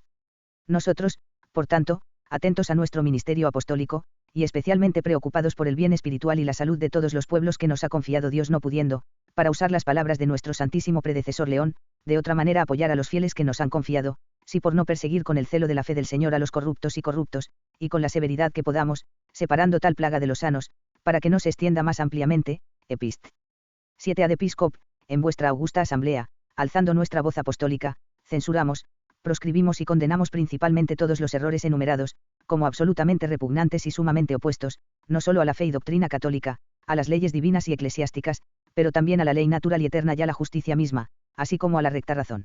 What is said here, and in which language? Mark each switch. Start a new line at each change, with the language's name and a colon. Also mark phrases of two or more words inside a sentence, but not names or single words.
Spanish: Nosotros, por tanto, atentos a nuestro ministerio apostólico, y especialmente preocupados por el bien espiritual y la salud de todos los pueblos que nos ha confiado Dios, no pudiendo, para usar las palabras de nuestro santísimo predecesor León, de otra manera apoyar a los fieles que nos han confiado, si por no perseguir con el celo de la fe del Señor a los corruptos, y con la severidad que podamos, separando tal plaga de los sanos, para que no se extienda más ampliamente.
Latin: Epist. 7 ad Episcop,
Spanish: en vuestra augusta asamblea, alzando nuestra voz apostólica, censuramos, proscribimos y condenamos principalmente todos los errores enumerados, como absolutamente repugnantes y sumamente opuestos, no solo a la fe y doctrina católica, a las leyes divinas y eclesiásticas, pero también a la ley natural y eterna y a la justicia misma, así como a la recta razón.